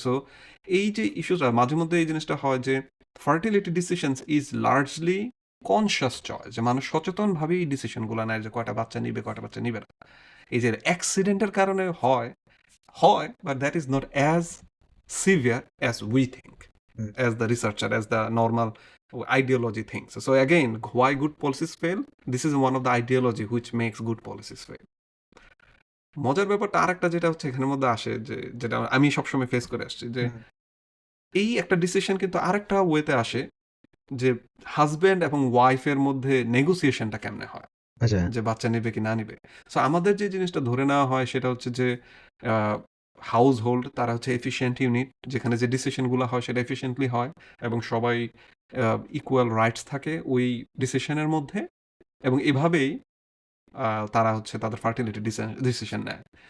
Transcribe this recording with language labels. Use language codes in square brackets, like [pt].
[bn] So এই যে ইস্যুটা মাঝে মধ্যে এই জিনিসটা হয় যে [en] fertility decisions is largely conscious choice, [bn] যে মানুষ সচেতনভাবেই এই ডিসিশনগুলো নেয় যে কয়টা বাচ্চা নিবে কয়টা বাচ্চা নিবে না। এই যে অ্যাক্সিডেন্টের কারণে হয় হয়, [en] But that is not as severe as we think, hmm, as the researcher, as the normal ideology thinks. So again, why good policies fail? This is one of the ideology which makes good policies fail. [bn] মজার ব্যাপারটা আরেকটা যেটা হচ্ছে এখানের মধ্যে আসে, যে যেটা আমি সবসময় ফেস করে আসছি, যে হুম, এই একটা ডিসিশন কিন্তু আরেকটা ওয়েতে আসে, যে হাজব্যান্ড এবং ওয়াইফের মধ্যে নেগোসিয়েশনটা কেমনে হয়, আচ্ছা। যে বাচ্চা নিবে কি না নিবে। সো আমাদের যে জিনিসটা ধরে নেওয়া হয় সেটা হচ্ছে যে হাউস হোল্ড তারা হচ্ছে এফিসিয়েন্ট ইউনিট, যেখানে যে ডিসিশনগুলো হয় সেটা এফিসিয়েন্টলি হয় এবং সবাই ইকুয়াল রাইটস থাকে ওই ডিসিশনের মধ্যে, এবং এভাবেই তারা হচ্ছে তাদের ফার্টিলিটি ডিসিশন নেয়।